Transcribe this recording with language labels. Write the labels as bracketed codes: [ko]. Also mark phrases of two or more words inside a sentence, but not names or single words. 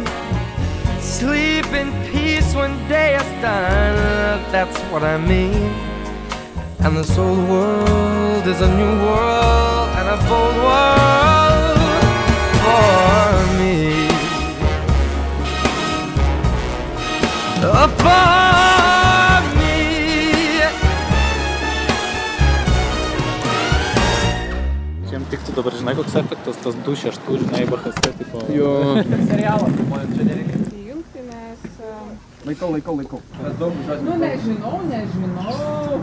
[en] Sleep in peace when day is done, that's what I mean. And this old world is a new world and a bold world for me. For me. [lt] Čia tiktų dabar, žinai, koks efektas, tas 2-6, žinai, barkastė, tipo... Jo. Serialą, man čia nereikia. Įjungti, nes... Laikau. Nu, nežinau.